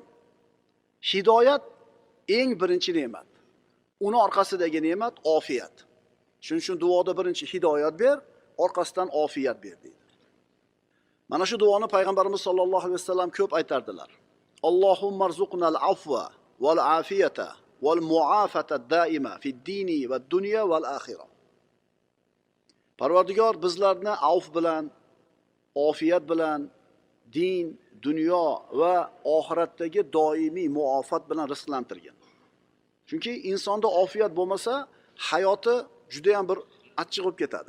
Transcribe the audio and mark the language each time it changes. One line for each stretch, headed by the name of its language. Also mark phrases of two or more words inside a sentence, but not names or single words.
Uzbek: Hidoyat eng birinchi ne'mat. Uni orqasidagi ne'mat ofiyat. Shuning uchun duoda birinchi hidoyat ber, orqasidan ofiyat ber deydi. Mana shu duoni payg'ambarimiz
Arabic: صلى الله عليه وسلم
Uzbek: ko'p aytardilar.
Arabic: اللهم ارزقنا العفو والعافية والمعافاة الدائمة في الدين والدنيا والآخرة.
Uzbek: Parvardigor bizlarni avf bilan, ofiyat bilan, din, dunyo va oxiratdagi doimiy muofat bilan rizqlantirgan. Chunki insonda ofiyat bo'lmasa, hayoti juda ham bir achchiq bo'lib ketadi.